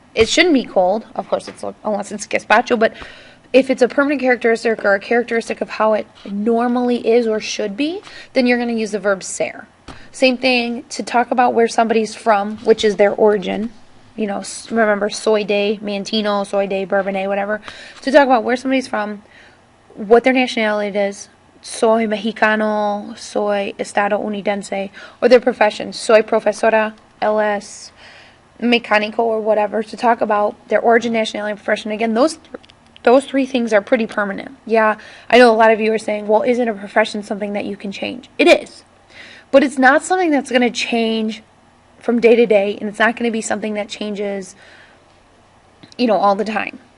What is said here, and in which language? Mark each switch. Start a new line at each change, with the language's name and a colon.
English: It shouldn't be cold, of course, unless it's gazpacho. But if it's a permanent characteristic or a characteristic of how it normally is or should be, then you're going to use the verb ser. Same thing to talk about where somebody's from, which is their origin. Remember,
Spanish: soy de Mantino, soy de Bourbonnais,
English: whatever. To talk about where somebody's from, what their nationality is.
Spanish: Soy mexicano, soy estadounidense,
English: or their profession.
Spanish: Soy profesora, LS, mecánico,
English: or whatever. To talk about their origin, nationality, and profession. Again, those three things are pretty permanent. Yeah, I know a lot of you are saying, well, isn't a profession something that you can change? It is. But it's not something that's going to change from day to day, and it's not going to be something that changes, all the time.